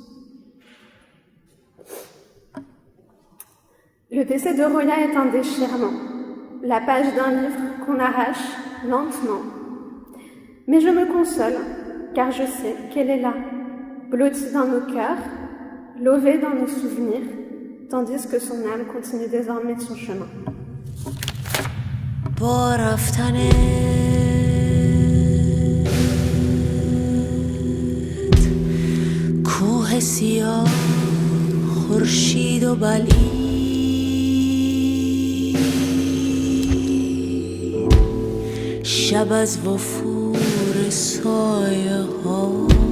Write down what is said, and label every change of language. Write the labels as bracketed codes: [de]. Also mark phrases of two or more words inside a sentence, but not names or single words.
[fr] Le décès de Roya est un déchirement, la page d'un livre qu'on arrache lentement. Mais je me console, car je sais qu'elle est là, blottie dans nos cœurs, lovée dans nos souvenirs, tandis que son âme continue désormais son chemin. [fa] با رفتنت کوه سیاه خورشید و بلید شب از وفور سایه ها